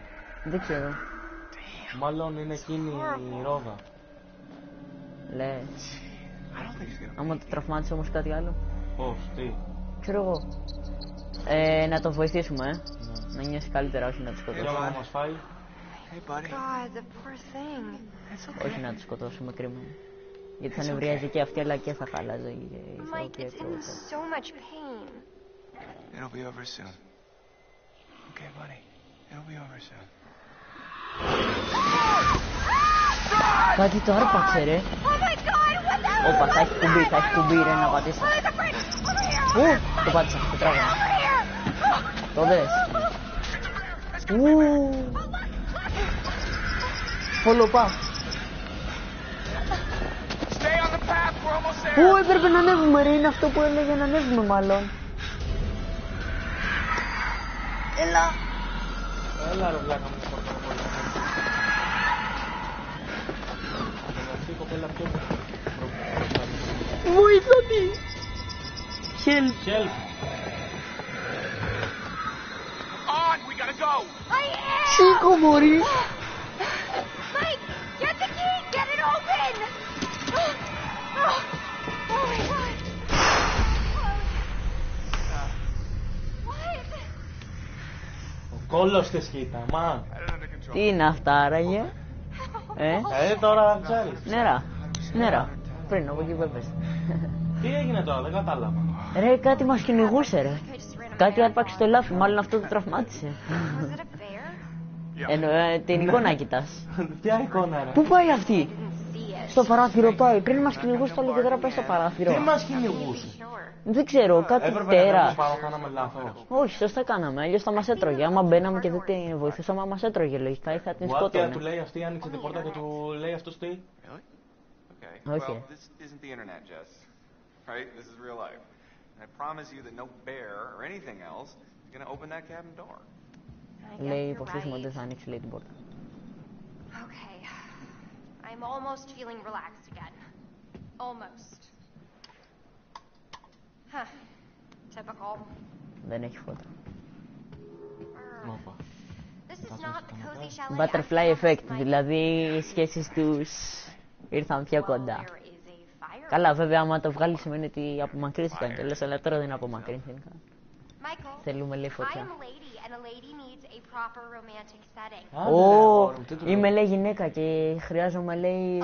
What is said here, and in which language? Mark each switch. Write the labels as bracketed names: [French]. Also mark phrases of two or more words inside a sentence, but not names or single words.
[Greek] Δεν ξέρω. Μάλλον είναι εκείνη η ρόδα. Λες. Άμα το τραυμάτισε όμως κάτι άλλο. Πώς, τι? Ξέρω εγώ. Να το βοηθήσουμε, Ναι. να νιώσει καλύτερα, όχι να το Θέλω σκοτώσουμε. να μας φάει. [English] Hey, buddy. God, the poor thing. [Greek] Όχι να το σκοτώσουμε, κρίμα. Γιατί θα νευριάζει και αυτή, αλλά και θα χαλάζει η Mike, ισορροπία [English] it's [Greek] του. [English] in so much pain. It'll be over soon. Okay, buddy. It'll be over soon. [Greek] Κάτι το άρπαξε, ρε. [English] Oh my God, what the hell? [Greek] Όπα, θα έχει κουμπί, ρε, να πατήσει. Το πάτησα, το τράβηνα. Το δες. [English] Follow path. Stay on the path, we're almost there. [Greek] Έπρεπε να ανέβουμε, ρε, είναι αυτό που έλεγε να ανέβουμε μάλλον. Έλα. Έλα ρε βλάκα μου, σκοτώ πολύ. Αυτή η κοπέλα πιο Βοήθα τι. [English] Help. Help. On, we gotta go. [Greek] Σήκω, μωρή. [English] Mike, get the key, get it open. Oh my God. What? [Greek] Ο κόλλος της κοίτα, μα. Τι είναι αυτά, άραγε. Τώρα ξέρεις. Νερά. Πριν, από εκεί που έπεσε. Τι έγινε τώρα, δεν κατάλαβα. Ρε, κάτι μας κυνηγούσε, ρε. [English] I just ran [Greek] Κάτι άρπαξε το λάφι, μάλλον αυτό το τραυμάτισε. [English] Was it a bear? [Greek] Την εικόνα κοιτάς. Ποια εικόνα ρε? Πού πάει αυτή? [English] Didn't see it. [Greek] Στο παράθυρο πάει. Πριν μας κυνηγούσε το άλλο και τώρα πάει στο παράθυρο. Τι μας κυνηγούσε? [English] Sure. [Greek] Δεν ξέρω, κάτι Έπρεπε να τέρα. βγούμε πάνω, κάναμε λάθος. Όχι, σωστά κάναμε. Αλλιώς θα μας έτρωγε. Άμα μπαίναμε και δεν την βοηθούσαμε, μας έτρωγε λογικά ή θα την What, του σκότωνε. λέει αυτή, άνοιξε την πόρτα και του λέει αυτός τι? [English] Really? Okay. Okay. Well, this isn't the internet, Jess. Right? This is real life. And I promise you that no bear or anything else is gonna open that cabin door. I guess [Greek] Λέει [English] you're [Greek] υποψήφισμα ότι [English] right. [Greek] δεν θα ανοίξει, λέει, την πόρτα. [English] Okay. I'm almost feeling relaxed again. Almost. Huh. Typical. [Greek] Δεν έχει φώτα. Όπα. [English] This is not the cozy chalet. Butterfly I effect, promised Mike. [Greek] δηλαδή οι σχέσεις τους ήρθαν πιο [English] Well, [Greek] κοντά. [English] there is a fire. [Greek] Καλά, βέβαια, άμα το βγάλει σημαίνει ότι απομακρύνθηκαν κιόλας, αλλά τώρα δεν απομακρύνθηκαν. Michael, Θέλουμε, λέει, [English] I [Greek] φωτιά. [English] am a lady and a lady needs a proper romantic setting. [Greek] Άντε, ρε, αγόρι μου, τι του λέω. Είμαι, λέει, γυναίκα και χρειάζομαι, λέει,